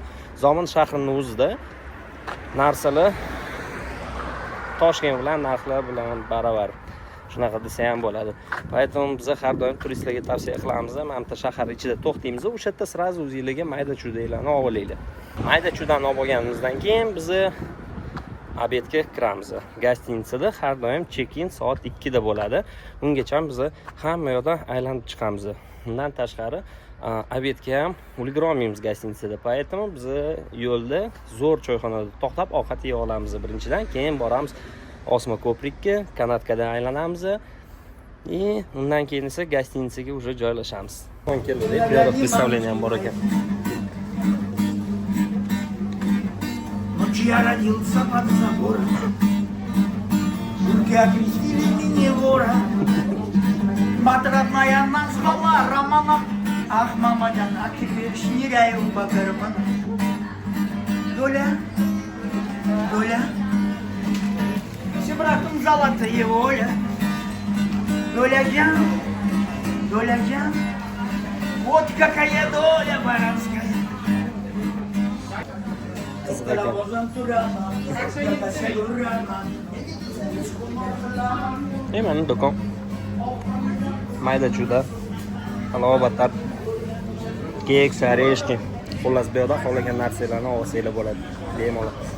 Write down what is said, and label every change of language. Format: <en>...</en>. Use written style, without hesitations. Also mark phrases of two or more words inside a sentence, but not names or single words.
<uz>Zomin shahrining o'zida narsalar Toshkent bilan narxlar bilan baravar. Shunaqa desa ham bo'ladi. Поэтому biz har doim turistlarga tavsiya qilamiz, mana bu shahar ichida to'xtaymiz, o'sha yerda sразу o'zingizlarga mayda-chudalarni olib olinglar. Mayda-chudani olib olganimizdan keyin biz obedga kiramiz. Gastitsada har doim check-in soat 2 da bo'ladi. Ungacha biz hamma yoqdan aylanib chiqamiz. Undan tashqari obedga ham ulgura olmaymiz gastitsada. Поэтому biz yo'lda zo'r choyxonada to'xtab ovqat yey olamiz birinchidan, keyin boramiz Osma ko'prikka, kanatkadan aylanamiz. Undan keyin esa gastitsaga уже joylashamiz. O'n keldik, bu yerda представление ham bor ekan.</uz> <ru>Ночью я родился под забором, Журки окрестили меня вора. Мать родная назвала Романом, Ах, мамадан, а теперь шныряю по карманам. Доля, доля, все братом золотая воля. Доля джан, вот какая доля баранская.</ru> <uz>qiziq ekan. Mana do'kon. Mayda chuda. Halobatlar. Kek, sareshki. Xullas bu yerda xohlagan narsalarni olsanglar bo'ladi. Bemalol.</uz>